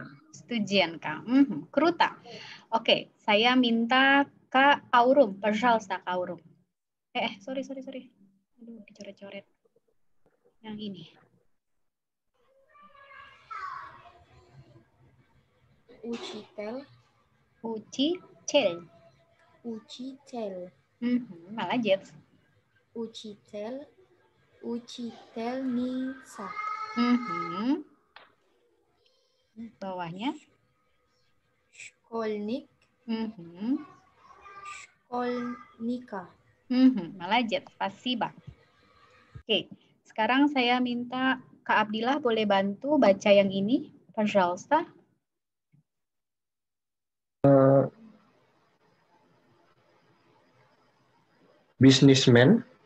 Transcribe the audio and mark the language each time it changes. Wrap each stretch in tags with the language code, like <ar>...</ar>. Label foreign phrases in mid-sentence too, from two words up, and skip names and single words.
<ru>Studienka. Kruta.</ru> <id>Oke, saya minta Kak Aurum. Pожалуйста, Kak Aurum. Sorry. Aduh, dicoret-coret. Yang ini.</id> <ru>Uchitel. Учитель. Uchitel. Молодец. Uchitel. Uchitelnica.</ru> <id>Bawahnya.</id> <ru>Школьник. Школьника. Молодец. Спасибо.</ru> <id>Oke, sekarang saya minta Kak Abdillah boleh bantu baca yang ini.</id> <ru>Пожалуйста. Businessman,</ru>